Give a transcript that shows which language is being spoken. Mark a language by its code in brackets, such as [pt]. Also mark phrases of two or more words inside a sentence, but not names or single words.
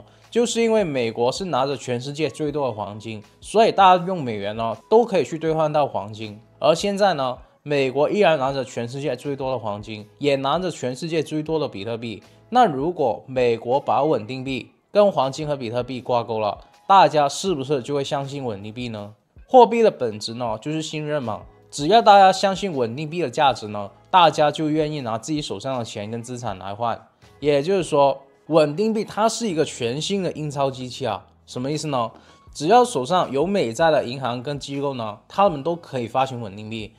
[zh] 就是因為美國是拿着全世界最多的黃金，所以大家用美元呢都可以去兌換到黄金。而現在呢，美國依然拿着全世界最多的黄金，也拿着全世界最多的比特幣。那如果美国把穩定幣跟黄金和比特幣掛鈎了，大家是不是就會相信穩定幣呢？貨幣的本質呢，就是信任嘛。只要大家相信穩定幣的價值呢，大家就願意拿自己手上的錢跟資產來換。也就是說，穩定幣它是一個全新的印鈔機器啊。什麼意思呢？只要手上有美債的銀行跟機構呢，他們都可以發行穩定幣。